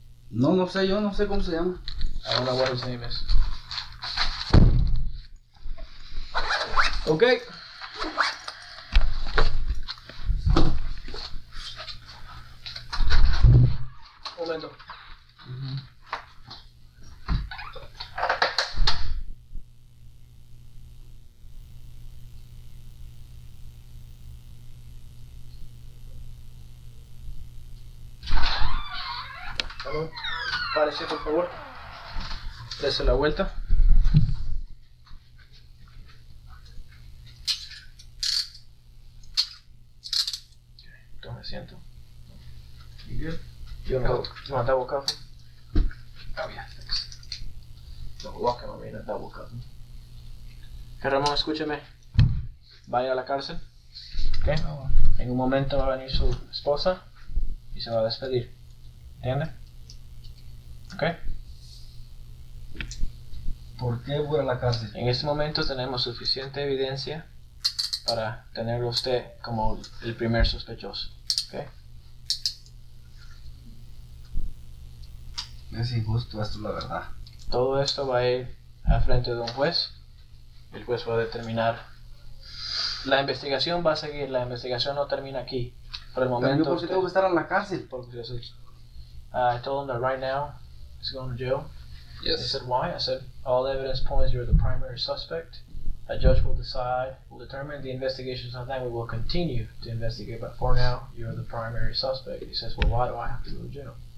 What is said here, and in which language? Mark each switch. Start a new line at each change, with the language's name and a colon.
Spanish: No sé, yo no sé cómo se llama.
English: I don't know what his name is. Okay.
Spanish: Un momento. Vamos. Párese, por favor. Dese la vuelta. Tome asiento.
English: You good? You want double coffee? Oh yeah, thanks. No, walking on me, not double coffee.
Spanish: Que Ramón, escúcheme. Vaya a la cárcel. ¿Ok? En un momento va a venir su esposa y se va a despedir. ¿Entiende? ¿Ok? ¿Por qué voy a la cárcel? En este momento tenemos suficiente evidencia para tenerlo usted como el primer sospechoso. ¿Ok? Es injusto, esto es la verdad. Todo esto va a ir al frente de un juez. El juez va a determinar. La investigación va a seguir. La investigación no termina aquí. Por el momento. Pero yo, ¿por qué tengo que estar en la cárcel?
English: Porque I told him that right now he's going to jail. Yes. They said, why? I said, all evidence points you're the primary suspect. A judge will determine the investigations on that. We will continue to investigate, but for now, you're the primary suspect. He says, well, why do I have to go to jail?